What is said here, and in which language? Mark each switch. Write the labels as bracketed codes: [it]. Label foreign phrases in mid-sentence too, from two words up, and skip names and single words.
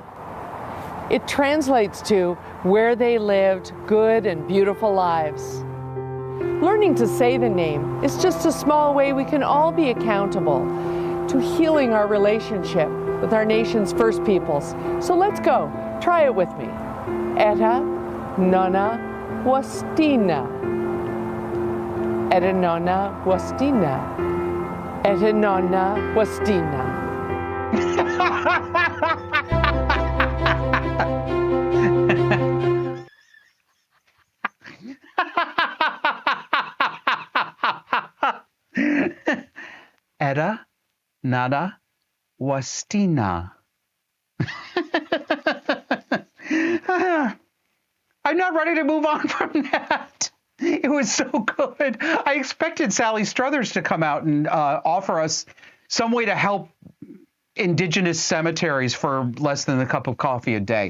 [en] It translates to where they lived good and beautiful lives. Learning to say the name is just a small way we can all be accountable to healing our relationship with our nation's first peoples. So let's go. Try it with me. Eta Nona Wastina. Eta Nona Wastina. Eta Nona Wastina. Eta nada wastina. I'm not ready to move on from that. It was so good. I expected Sally Struthers to come out and offer us some way to help indigenous cemeteries for less than a cup of coffee a day.